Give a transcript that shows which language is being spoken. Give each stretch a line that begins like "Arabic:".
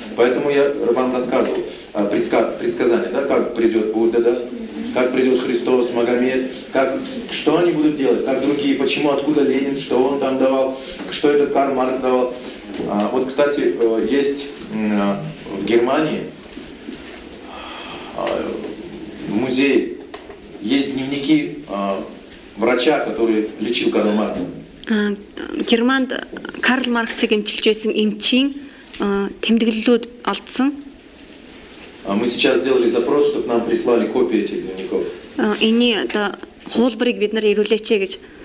Russian: Поэтому я вам рассказывал предсказания, да, как придет Будда, да, как придет Христос, Магомед, как, что они будут делать, как другие, почему, откуда Ленин, что он там давал, что этот Карл Маркс давал. Вот, кстати, есть в Германии в музее есть дневники врача, который лечил Карла Маркса.
Mongolian: Германд Карл Маркс эмчилж байсан эмчийн тэмдэглэлүүд олдсон.
Russian: Мы сейчас сделали запрос, чтобы нам прислали копии этих дневников.
Mongolian: Эний одоо хуулбарыг бид нар ирүүлээч гэж.